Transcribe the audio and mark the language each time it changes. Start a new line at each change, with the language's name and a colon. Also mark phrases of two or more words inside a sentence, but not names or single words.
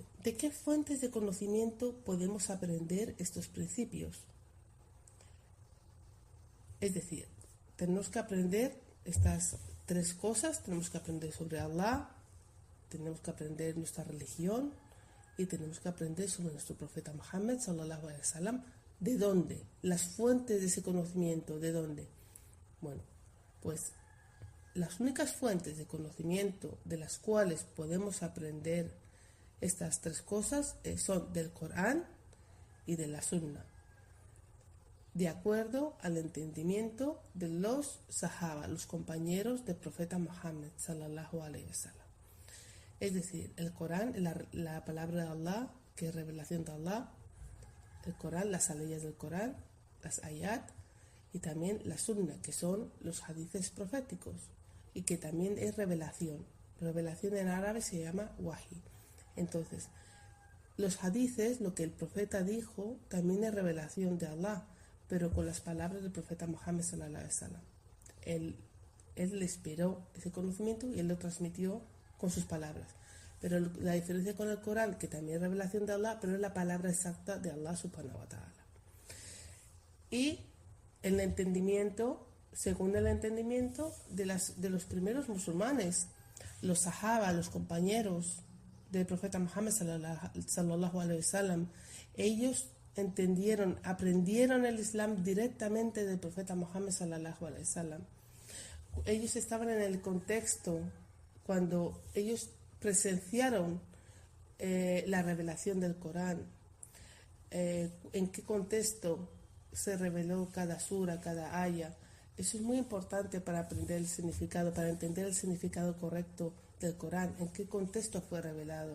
Spanish: ¿De qué fuentes de conocimiento podemos aprender estos principios? Es decir, tenemos que aprender estas tres cosas. Tenemos que aprender sobre Allah, tenemos que aprender nuestra religión y tenemos que aprender sobre nuestro profeta Muhammad
Arabic: صلى الله عليه وسلم.
Spanish: ¿De dónde? Las fuentes de ese conocimiento, ¿de dónde? Bueno, pues las únicas fuentes de conocimiento de las cuales podemos aprender estas tres cosas son del Corán y de la Sunna, de acuerdo al entendimiento de los Sahaba, los compañeros del profeta Muhammad
Arabic: صلى الله عليه وسلم.
Spanish: Es decir, el Corán, la palabra de Allah, que es revelación de Allah, el Corán, las aleyas del Corán, las ayat, y también la Sunna, que son los hadices proféticos, y que también es revelación. Revelación en árabe se llama wahi. Entonces, los hadices, lo que el profeta dijo, también es revelación de Allah, pero con las palabras del profeta Muhammad
Arabic: صلى الله عليه وسلم.
Spanish: Él le inspiró ese conocimiento y él lo transmitió con sus palabras. Pero la diferencia con el Corán, que también es revelación de Allah, pero es la palabra exacta de Allah
Arabic: سبحانه وتعالى.
Spanish: Y el entendimiento, según el entendimiento de los primeros musulmanes, los sahaba, los compañeros del profeta Muhammad
Arabic: صلى الله عليه وسلم,
Spanish: ellos aprendieron el Islam directamente del profeta Muhammad
Arabic: صلى الله عليه وسلم.
Spanish: Ellos estaban en el contexto cuando ellos presenciaron la revelación del Corán, en qué contexto se reveló cada sura, cada aya. Eso es muy importante para aprender el significado, para entender el significado correcto del Corán, en qué contexto fue revelado.